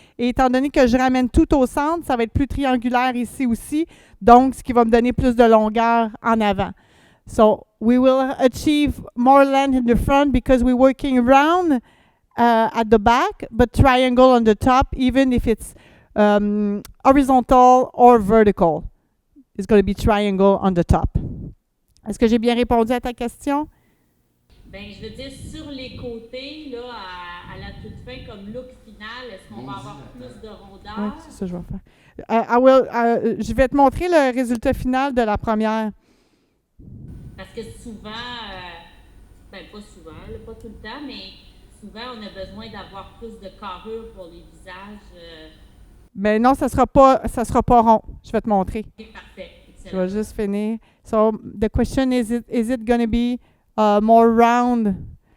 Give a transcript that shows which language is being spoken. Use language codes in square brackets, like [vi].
[fr] Et étant donné que je ramène tout au centre, ça va être plus triangulaire ici aussi, donc ce qui va me donner plus de longueur en avant. [en] So we will achieve more length in the front because we're working round at the back, but triangle on the top, even if it's horizontal or vertical. It's going to be triangle on the top. [fr] Est-ce que j'ai bien répondu à ta question? Ben, je veux dire, sur les côtés, là, à la toute fin, comme look final, est-ce qu'on va avoir plus de rondeur? Oui, c'est ça que je vais faire. Je vais te montrer le résultat final de la première. Parce que souvent, ben pas souvent, là, pas tout le temps, mais souvent, on a besoin d'avoir plus de carrure pour les visages. Mais non, ça sera pas rond. Je vais te montrer. C'est parfait. Excellent. Je vais juste finir. [en] So the question is it going to be more round?